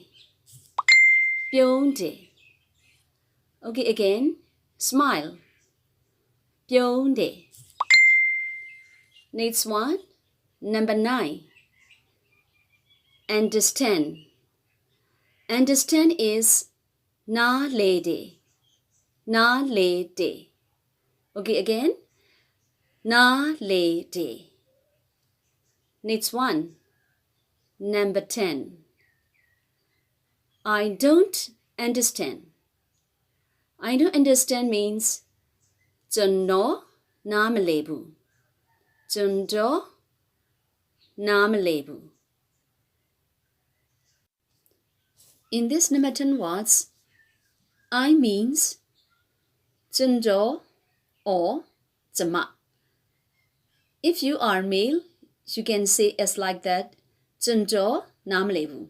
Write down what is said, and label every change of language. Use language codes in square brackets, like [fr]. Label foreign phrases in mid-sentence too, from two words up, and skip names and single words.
[en] Pyaw-de. Okay, again, smile. Pyaw-de. Next one. Number 9, understand. Understand is [my] နားလည်တယ်. နားလည်တယ်. Okay, again, နားလည်တယ်. [en] Next one. Number 10, I don't understand. I don't understand means [my] ကျွန်တော် နားမလည်ဘူး. ကျွန်တော် နားမလည်ဘူး. [en] In this number 10 words, I means Kyun-Taw or Zama. If you are male, you can say as like that, [my] ကျွန်တော် နားမလည်ဘူး.